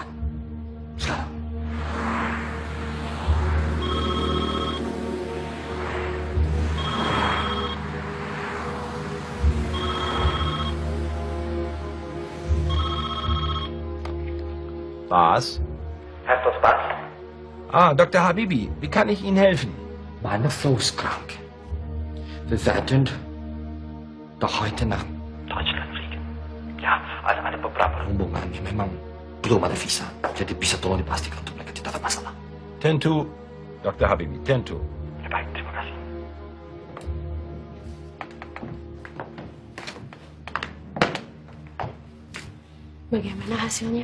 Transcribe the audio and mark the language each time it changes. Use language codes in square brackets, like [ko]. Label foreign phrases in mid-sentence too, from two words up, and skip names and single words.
[id] Sekarang. [de] Was? Herr Tosbach? Dr. Habibi, wie kann ich Ihnen helfen? Meine Frau ist krank. Wir werden doch heute nach Deutschland fliegen. Ja, [id] ada beberapa rombongan yang memang belum ada visa. Jadi bisa tolong dipastikan untuk mereka tidak ada masalah. Tentu, Dr. Habibi, tentu. Ya, baik, terima kasih. Bagaimana hasilnya?